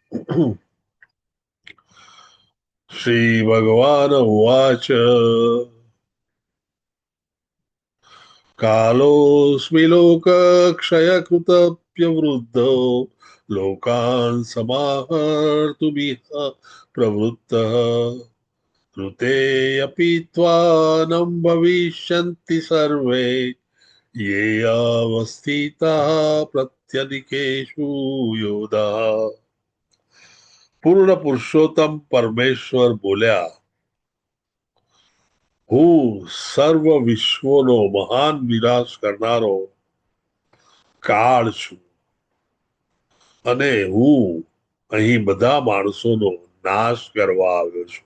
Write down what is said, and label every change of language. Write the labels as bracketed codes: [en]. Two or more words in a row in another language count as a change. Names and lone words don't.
[sa] શ્રી ભગવાન ઉવાચ કાલોસ્મિ લોક ક્ષયકૃતપ્યવૃદ્ધો લોકાન સમાહર્તુમિહ પ્રવૃત્તઃ ઋતે અપી ત્વાનં ભવિષ્યન્તિ સર્વે ये अवस्थिता प्रत्यधिकेषु योधा. [gu] પૂર્ણ પુરુષોત્તમ પરમેશ્વર બોલ્યા, હું સર્વ વિશ્વનો મહાન વિનાશ કરનારો કાળ છું અને હું અહીં બધા માણસોનો નાશ કરવા આવ્યો છું.